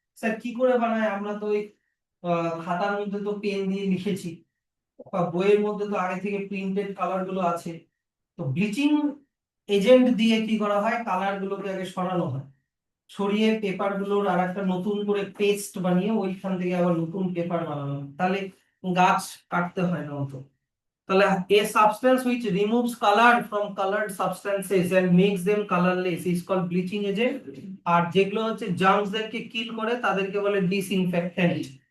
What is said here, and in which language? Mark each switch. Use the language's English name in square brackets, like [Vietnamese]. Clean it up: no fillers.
[Bangla] Sir কি করে বানায়, আমরা তো ওই খাতার মধ্যে তো পেন দিয়ে লিখেছি, বা বইয়ের মধ্যে তো আগে থেকে প্রিন্টেড কালার গুলো আছে। তো ব্লিচিং এজেন্ট দিয়ে কি করা হয়, কালার গুলোকে আগে সরানো হয়, সরিয়ে পেপার গুলোর আর একটা নতুন করে পেস্ট বানিয়ে ওইখান থেকে আবার নতুন পেপার বানানো হয়। তাহলে গাছ কাটতে হয় না অত। তাহলে [English] a substance which removes color from colored substances and makes them colorless is called bleaching agent। [Bangla] আর যেগুলো হচ্ছে জার্মস দেরকে কিল করে তাদেরকে বলে ডিসইনফেক্টেন্ট।